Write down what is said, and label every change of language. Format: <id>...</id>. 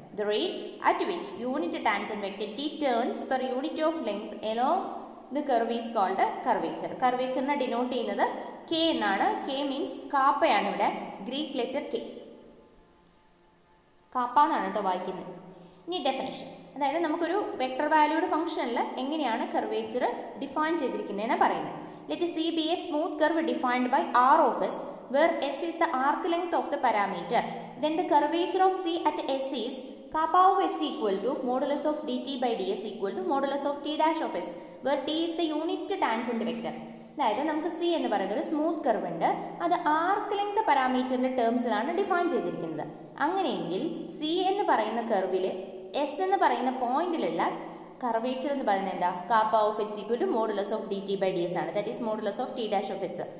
<en>The rate at which unit tangent vector t turns per unit of length along the curve is called curvature.</en> <ml>കർവേച്ചറിനെ denote ചെയ്യുന്നത് k എന്നാണ്. k means കാപ്പയാണ്. ഇവിടെ Greek letter k, KAAPA എന്നാണ് കേട്ടോ വായിക്കുന്നത്. ഇനി definition, അതായത് നമുക്കൊരു വെക്ടർ വാല്യൂഡ് ഫംഗ്ഷനിൽ എങ്ങനെയാണ് കർവേച്ചർ ഡിഫൈൻ ചെയ്തിരിക്കുന്നതെന്ന് പറയുന്നത്.</ml> <en>Let C be a smooth curve defined by R of S, where S is the arc length of the parameter. Then the curvature of C at S is kappa of S equal to modulus of dt by ds equal to modulus of t dash of S, where t is the unit tangent vector.</en> <ml>അതായത് നമുക്ക് C എന്ന് പറയുന്ന ഒരു smooth curve ഉണ്ട്. അത് arc length പാരാമീറ്ററിന്റെ ടേംസിലാണ് define ചെയ്തിരിക്കുന്നത്. അങ്ങനെയെങ്കിൽ സി എന്ന് പറയുന്ന കർവിൽ എസ് എന്ന് പറയുന്ന പോയിന്റിലുള്ള കർവേച്ചർ എന്ന് പറയുന്നത് എന്താ?</ml> <en>Kappa of S equal to modulus of D T by D S ആണ്. That is modulus of T dash of S.</en>